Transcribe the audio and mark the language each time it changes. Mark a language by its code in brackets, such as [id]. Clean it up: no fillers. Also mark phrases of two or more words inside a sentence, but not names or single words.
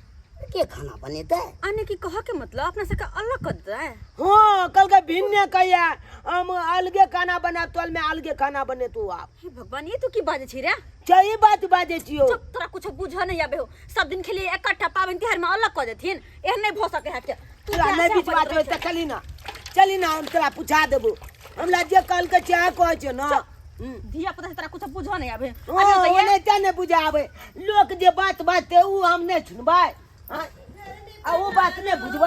[mai] के खाना बनेते आने की कह के मतलब अपना से का अलग कर दे। हाँ कल के भिन्ने कहिया हम अलगे खाना बना तोल में अलगे खाना बने तू आप। हे भगवान ये तो की बाजे छी रे। सही बात बाजे छियो। चुप तोरा कुछ बुझ नहीं आबे हो। सब दिन खेलिए इकट्ठा पावन त्योहार में अलग कर देथिन एहन नहीं भ सके है के। तोरा नहीं बीच बात होय त चली ना हम तोरा पूछा देबो हमरा जे कल के चाह कहै छै ना धिया पुता से तोरा कुछ बुझ नहीं आबे। ओ नहीं त नहीं बुझाबे लोग जे बात बाते उ हम नहीं सुनबै आ वो बात नहीं बुझबै।